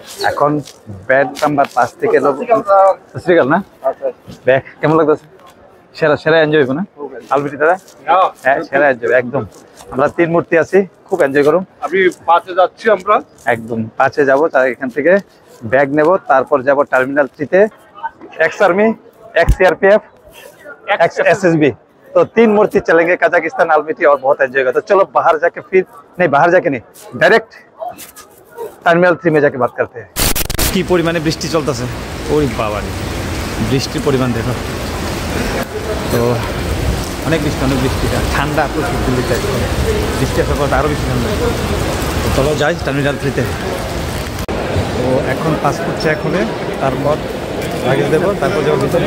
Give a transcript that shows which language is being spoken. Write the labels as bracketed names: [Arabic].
[Bangla] এখন bag number 5 থেকে এলো। শ্রীকাল না ব্যাগ কেমন লাগতেছে? সেরা এনজয় হইব না আলমেটি দাদা? হ্যাঁ, সেরা এনজয় একদম। আমরা 3 মূর্তি আছি, খুব এনজয় করুন। আমি 5-এ যাচ্ছি, আমরা একদম 5-এ যাবো। তার এখান থেকে ব্যাগ নেব, তারপর যাব terminal 3-তে। [English] Ex army, ex CRPF, ex SSB. [Hindi] तो 3 मूर्ति चलेंगे कजाकिस्तान आलमेटी, और बहुत एंजॉय होगा। तो चलो बाहर जाके बाहर जाके नहीं, डायरेक्ट টার্মিনাল 3 में जाके बात करते हैं। [Bangla] কি পরিমাণে বৃষ্টি চলতেছে, ওই বাবা রে, বৃষ্টির পরিমাণ দেখো। তো অনেক বৃষ্টি, ঠান্ডা প্রচুর দিল্লিতে, বৃষ্টি আসার পর আরও বেশি ঠান্ডা। তো চলো যাই টার্মিনাল 3-তে। তো এখন পাসপোর্ট চেক হবে, তারপর লাগেজ দেবো, তারপর যাবো ভিতরে।